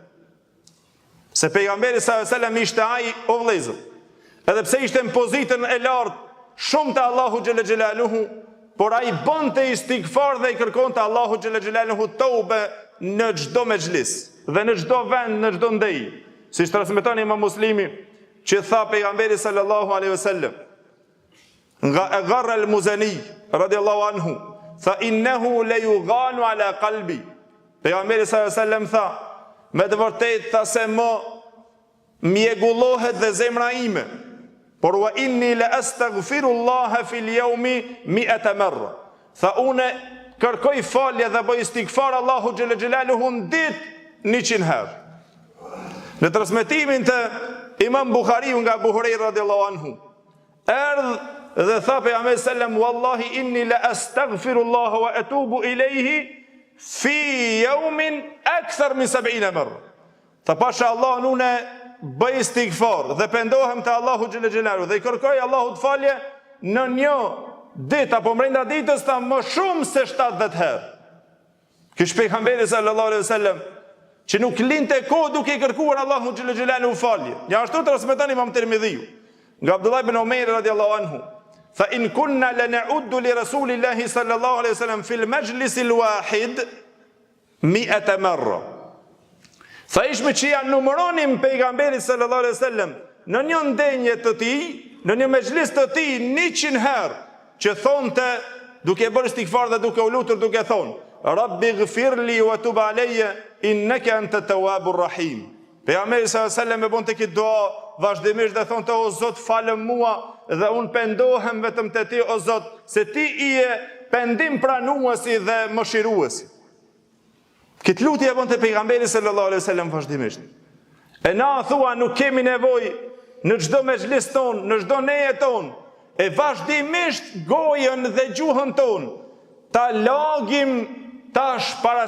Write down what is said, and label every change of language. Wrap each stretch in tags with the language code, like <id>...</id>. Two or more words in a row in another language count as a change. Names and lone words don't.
<sq>Se pejgamberi</sq> <ar>صلى الله عليه وسلم</ar> <sq>ishte ai o vëllezër, edhe pse ishte në pozitën e lartë shumë të</sq> <ar>الله جل جلاله,</ar> <sq>por ai bënte istighfar dhe i kërkonte</sq> <ar>الله جل جلاله</ar> <sq>tobe në çdo mexhlis dhe në çdo vend, në çdo ndej. Siç transmeton Imam Muslimi, që tha pejgamberi</sq> <ar>صلى الله عليه وسلم</ar> <sq>nga Agharr al-Muzani</sq> <ar>رضي الله عنه,</ar> <sq>tha</sq> <ar>إنه ليغان على قلبي.</ar> <sq>Pejgamberi</sq> <ar>صلى الله عليه وسلم</ar> <sq>tha, me të vërtetë tha se më mjegullohet dhe zemra ime, por</sq> <ar>وإني لأستغفر الله في اليوم 100 مرة.</ar> <sq>Tha unë kërkoj falje dhe bëj istighfar</sq> <ar>الله جل جلاله</ar> <sq>në ditë 100 herë. Në transmetimin të Imam Buhariu nga Abu Huraira</sq> <ar>رضي الله عنه,</ar> <sq>erdh dhe tha pejgamberi sallam,</sq> <ar>والله إني لأستغفر الله وأتوب إليه في يوم أكثر من 70 مرة.</ar> <sq>Tha pasha Allah, unë bëj istighfar dhe pendohem te</sq> <ar>الله جل جلاله</ar> <sq>dhe i kërkoj Allahut falje në një ditë apo brenda ditës ta më shumë se 70 herë. Kish pejgamberi</sq> <ar>صلى الله عليه وسلم</ar> <sq>që nuk linte kohë duke i kërkuar</sq> <ar>الله جل جلاله</ar> <sq>falje. Ja ashtu transmeton Imam Tirmidhiu. nga Abdullah ibn Umar</sq> <ar>رضي الله عنه, فإن كنا لنعد لرسول الله صلى الله عليه وسلم في المجلس الواحد 100 مرة.</ar> <sq>Sa ishme që ja numëronim pejgamberit</sq> <ar>صلى الله عليه وسلم</ar> <sq>në një ndenje të tij, në një mezhlis të tij 100 herë, që thonte duke bërë istighfar dhe duke u lutur duke thonë:</sq> <ar>رب اغفر لي وتب علي إنك أنت التواب الرحيم.</ar> <sq>Pejgamberi</sq> <ar>صلى الله عليه وسلم</ar> <sq>e bonte këtë dua vazhdimisht dhe thonte: o Zot, falë mua dhe unë pendohem vetëm te ti, o Zot, se ti je pendim pranuesi dhe mëshiruesi. Këtë lutje e bonte pejgamberi</sq> <ar>صلى الله عليه وسلم</ar> <sq>vazhdimisht. E na thua nuk kemi nevojë në çdo mezhlis ton, në çdo neje ton, e vazhdimisht gojën dhe gjuhën ton ta lagim tash para</sq>